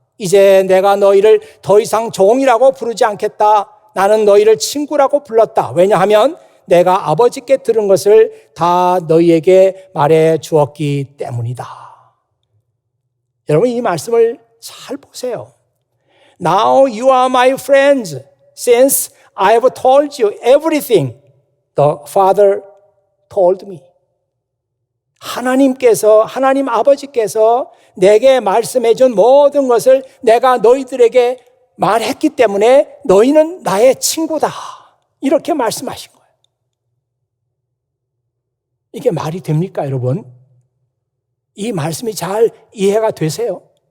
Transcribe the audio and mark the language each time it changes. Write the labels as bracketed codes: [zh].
[ko] 이제 내가 너희를 더 이상 종이라고 부르지 않겠다. 나는 너희를 친구라고 불렀다. 왜냐하면 내가 아버지께 들은 것을 다 너희에게 말해 주었기 때문이다. 여러분, 이 말씀을 잘 보세요. [en] Now you are my friends since I have told you everything the Father told me. [ko] 하나님 아버지께서 내게 말씀해 준 모든 것을 내가 너희들에게 말했기 때문에 너희는 나의 친구다. 이렇게 말씀하신 거예요. 이게 말이 됩니까, 여러분? 이 말씀이 잘 이해가 되세요?